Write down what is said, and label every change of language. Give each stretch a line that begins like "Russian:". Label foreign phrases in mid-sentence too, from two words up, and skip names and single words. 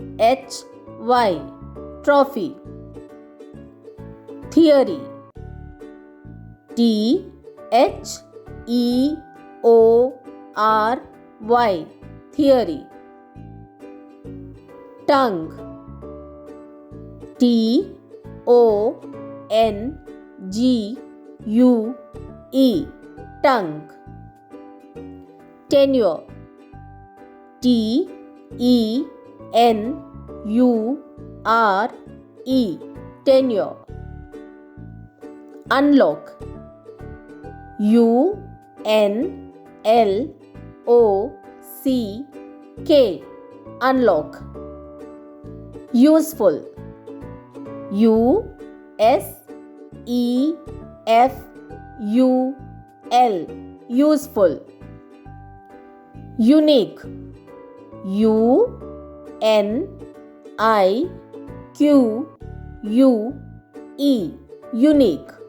English: T-R-O-P-H-Y. Trophy. Theory. T-H-E-O-R-Y, theory. Tongue, T-O-N-G-U-E, tongue. Tenure, T-E-N-U-R-E, tenure. Unlock, U-N-L-O-C-K, unlock. Useful, U-S-E-F-U-L, useful. Unique, U-N-I-Q-U-E, unique.